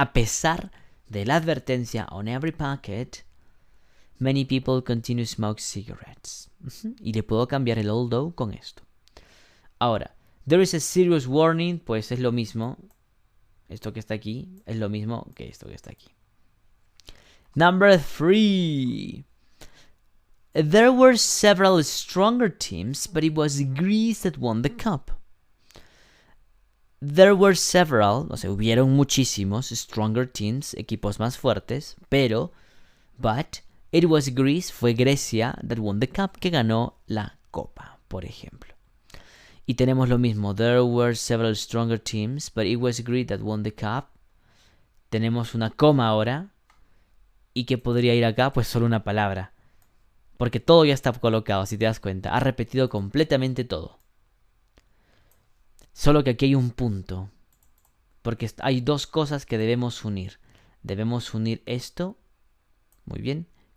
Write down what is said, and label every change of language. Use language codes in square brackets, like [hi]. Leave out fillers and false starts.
[es] A pesar de la advertencia [en] on every packet, many people continue to smoke cigarettes. [es] Y le puedo cambiar el although con esto. Ahora, [en] there is a serious warning, [es] pues es lo mismo. Esto que está aquí es lo mismo que esto que está aquí. [en] Number 3. There were several stronger teams, but it was Greece that won the cup. There were several, [es] o sea, hubieron muchísimos [en] stronger teams, [es] equipos más fuertes, [en] but it was Greece, [es] fue Grecia [en] that won the cup, [es] que ganó la copa, por ejemplo. Y tenemos lo mismo, [en] there were several stronger teams, but it was Greece that won the cup. [es] Tenemos una coma ahora, y ¿qué podría ir acá? Pues solo una palabra. Porque todo ya está colocado, si te das cuenta. Ha repetido completamente todo. Solo que aquí hay un punto. Porque hay dos cosas que debemos unir. Debemos unir esto. Muy bien.